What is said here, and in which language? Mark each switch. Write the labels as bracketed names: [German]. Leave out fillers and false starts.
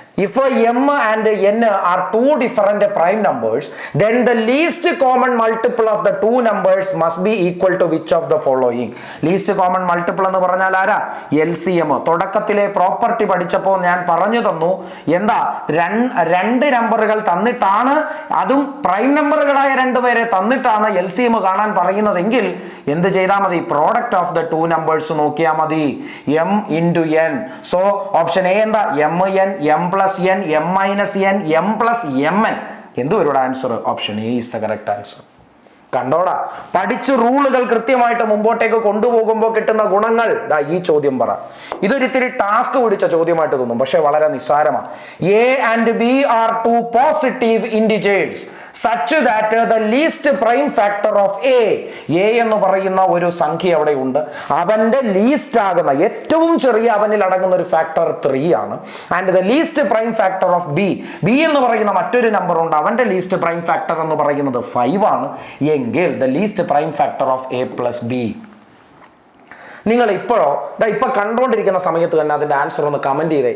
[English] If m and n are 2 different prime numbers, then the least common multiple of the 2 numbers must be equal to which of the following? [Malayalam] least common multiple എന്ന് പറഞ്ഞാൽ ആരാ? LCM. തുടക്കത്തിലെ property പഠിച്ചപ്പോൾ ഞാൻ പറഞ്ഞു തന്നു, എന്താ, 2 നമ്പറുകൾ തന്നിട്ടാണ്, അതും പ്രൈം നമ്പറുകളായ 2 പേരെ തന്നിട്ടാണ് LCM കാണാൻ പറയുന്നതെങ്കിൽ എന്ത് ചെയ്താൽ മതി? പ്രോഡക്റ്റ് ഓഫ് ദ 2 നമ്പേഴ്സ് നോക്കിയാൽ മതി. m into n. So option A എന്താ? mn, m plus n, m minus n, m plus mn. എന്ത് വരും answer? [English] Option A is the correct answer. [Malayalam] കണ്ടോടാ, പഠിച്ച് റൂളുകൾ കൃത്യമായിട്ട് മുമ്പോട്ടേക്ക് കൊണ്ടുപോകുമ്പോൾ കിട്ടുന്ന ഗുണങ്ങൾ. ഈ ചോദ്യം പറ. ഇതൊരിത്തിരി ടാസ്ക് പിടിച്ച ചോദ്യമായിട്ട് തോന്നും, പക്ഷെ വളരെ നിസ്സാരമാണ്. [English] A and B are 2 positive integers such that the least prime factor of A [Malayalam] എന്ന് പറയുന്ന ഒരു സംഖ്യ അവിടെ ഉണ്ട്. അവന്റെ ലീസ്റ്റ് ആകുന്ന, ഏറ്റവും ചെറിയ അവനിൽ അടങ്ങുന്ന ഒരു ഫാക്ടർ 3 ആണ്. [English] and the least prime factor of B [Malayalam] എന്ന് പറയുന്ന മറ്റൊരു നമ്പർ ഉണ്ട്, അവന്റെ ലീസ്റ്റ് പ്രൈം ഫാക്ടർ എന്ന് പറയുന്നത് 5 ആണ്. എങ്കിൽ [English] The least prime factor of A plus B. [Malayalam] നിങ്ങൾ ഇപ്പൊ കണ്ടുകൊണ്ടിരിക്കുന്ന സമയത്ത് തന്നെ അതിന്റെ ആൻസർ ഒന്ന് കമന്റ് ചെയ്തേ.